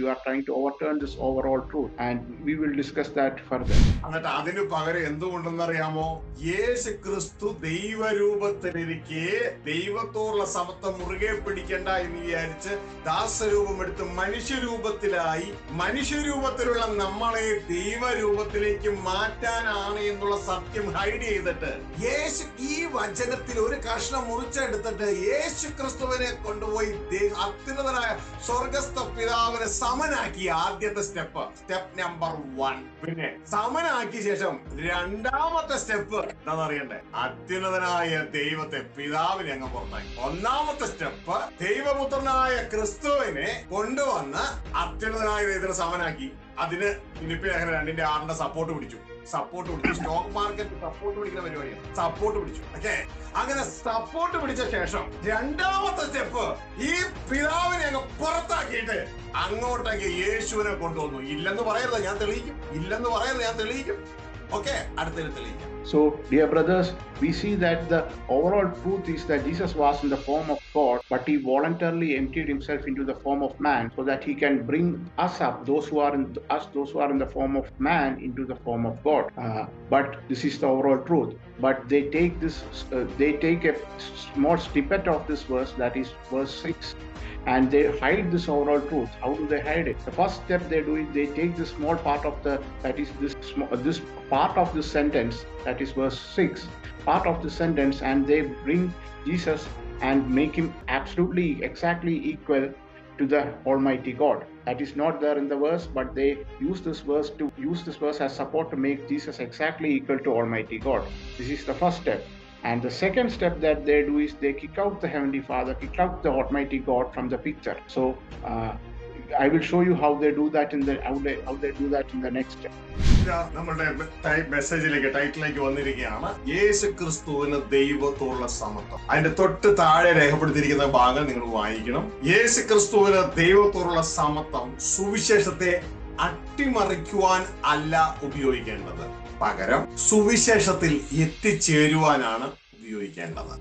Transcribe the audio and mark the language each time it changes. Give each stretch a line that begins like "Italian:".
English: You are trying to overturn this overall truth, and we will discuss that further.
Malayalam: എന്നിട്ട് അതിന് പകരം എന്തുകൊണ്ടെന്നറിയാമോ? യേശു ക്രിസ്തു ദൈവരൂപത്തിലിരിക്കെ ദൈവത്തോടുള്ള സമത്വം മുറുകെ പിടിക്കണ്ട എന്ന് വിചാരിച്ച് ദാസരൂപം എടുത്ത് മനുഷ്യരൂപത്തിലായി. മനുഷ്യരൂപത്തിലുള്ള നമ്മളെ ദൈവരൂപത്തിലേക്ക് മാറ്റാനാണ് എന്നുള്ള സത്യം ഹൈഡ് ചെയ്തിട്ട് യേശു ഈ വചനത്തിൽ ഒരു കഷ്ണം മുറിച്ചെടുത്തിട്ട് യേശു ക്രിസ്തുവിനെ കൊണ്ടുപോയി അത്യുന്നതനായ സ്വർഗസ്ഥ പിതാവിനെ സമനാക്കി. ആദ്യത്തെ സ്റ്റെപ്പ് നമ്പർ 1. പിന്നെ സമനാക്കിയ ശേഷം രണ്ടാമത്തെ സ്റ്റെപ്പ് എന്താണെന്നറിയണ്ടേ? അത്യുന്നതനായ ദൈവത്തെ, പിതാവിനെ അങ്ങ് പുറത്താക്കി. ഒന്നാമത്തെ സ്റ്റെപ്പ് ദൈവപുത്രനായ ക്രിസ്തുവിനെ കൊണ്ടുവന്ന് അത്യുന്നതനായ ദൈവത്തിനെ സമനാക്കി. അതിന് ഫിലിപ്പിയർ 2:6 സപ്പോർട്ട് പിടിച്ചു. സ്റ്റോക്ക് മാർക്കറ്റ് സപ്പോർട്ട് പിടിക്കുന്ന പരിപാടിയാണ്. സപ്പോർട്ട് പിടിച്ചു. ഓക്കെ, അങ്ങനെ സപ്പോർട്ട് പിടിച്ച ശേഷം രണ്ടാമത്തെ സ്റ്റെപ്പ് ഈ പിതാവിനെ അങ്ങ് പുറത്താക്കിയിട്ട് അങ്ങോട്ടേക്ക് യേശുവിനെ കൊണ്ടുവന്നു. ഇല്ലെന്ന് പറയരുത്, ഞാൻ തെളിയിക്കും. ഓക്കെ, അടുത്തതിൽ തെളിയിക്കാം.
English: So, dear brothers, we see that the overall truth is that Jesus was in the form of God, but he voluntarily emptied himself into the form of man so that he can bring us up, those who are in the form of man, into the form of God. But this is the overall truth. But they take a small snippet of this verse, that is verse 6. And they hide this overall truth. How do they hide it? The first step they do is they take this small part of this part of this sentence, that is verse 6, part of the sentence, and they bring Jesus and make him absolutely exactly equal to the Almighty God. That is not there in the verse, but they use this verse as support to make Jesus exactly equal to Almighty God. This is the first step. And the second step that they do is they kick out the Heavenly Father, kick out the Almighty God from the picture. So I will show you how they do that in the next step.
Malayalam: നമ്മുടെ ടൈറ്റിലേക്ക് വന്നിരിക്കുകയാണ് യേശു ക്രിസ്തുവിന് ദൈവത്തോടുള്ള സമത്വം. അതിന്റെ തൊട്ട് താഴെ രേഖപ്പെടുത്തിയിരിക്കുന്ന ഭാഗം നിങ്ങൾ വായിക്കണം. യേശു ക്രിസ്തുവിന് ദൈവത്തോടുള്ള സമത്വം സുവിശേഷത്തെ അട്ടിമറിക്കുവാൻ അല്ല ഉപയോഗിക്കേണ്ടത്, പകരം സുവിശേഷത്തിൽ എത്തിച്ചേരുവാനാണ് ഉപയോഗിക്കേണ്ടത്.